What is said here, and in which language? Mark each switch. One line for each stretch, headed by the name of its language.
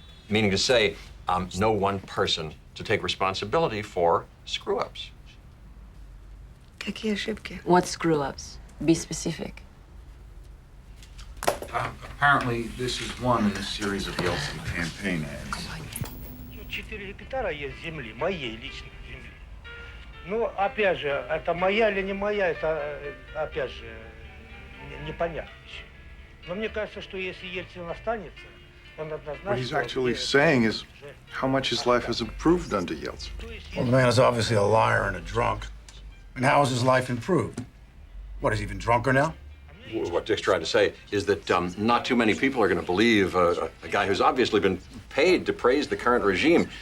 English: Meaning to say, no one person to take responsibility for screw-ups.
Russian: Какие ошибки?
English: What screw-ups? Be specific. Apparently, this is one in a series of Yeltsin campaign ads.
Russian: 4 гектара есть земли, моей личной земли. Ну, опять же, это моя или не моя, это, опять же, непонятно еще. Но мне кажется, что если Ельцин останется, он однозначно...
English: What he's actually saying is how much his life has improved under Yeltsin. Well, the man is obviously a liar and a drunk. And how has his life improved? What, is he even drunker now? What Dick's trying to say is that not too many people are going to believe a guy who's obviously been paid to praise the current regime.